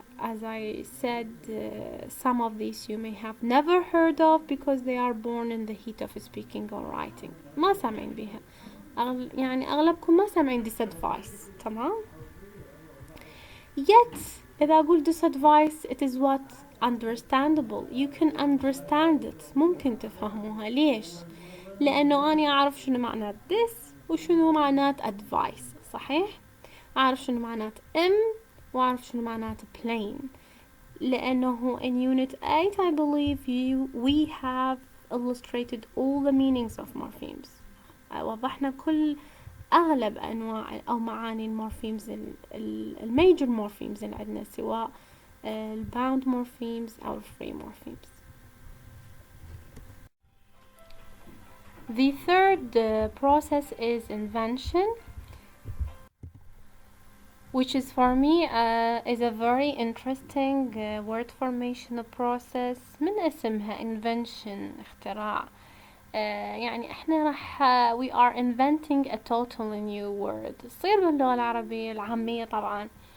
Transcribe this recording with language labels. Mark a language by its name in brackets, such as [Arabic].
[English] as I said, some of these you may have never heard of because they are born in the heat of speaking or writing. [Arabic] ما سامعين بيها، يعني أغلبكم ما سامعين disadvice. تمام. [English] yet [Arabic] إذا أقول [English] disadvice it is what understandable. you can understand it. [Arabic] ممكن تفهموها. ليش؟ لأنه أنا أعرف شنو معنات this وشنو معنات advice. صحيح؟ أعرف شنو معنات وأعرف شنو معنات plain. لأنه [English] in unit 8 I believe we have illustrated all the meanings of morphemes. [Arabic] وضحنا كل أغلب أنواع أو معاني المورفيمز الميجر morphemes اللي عندنا، سواء الباوند morphemes أو الفري morphemes. [English] The third process is invention, which is for me is a very interesting word formation process. [Arabic] من اسمها invention اختراع. يعني احنا راح [English] we are inventing a totally new word. [Arabic] تصير باللغة العربية العامية طبعا.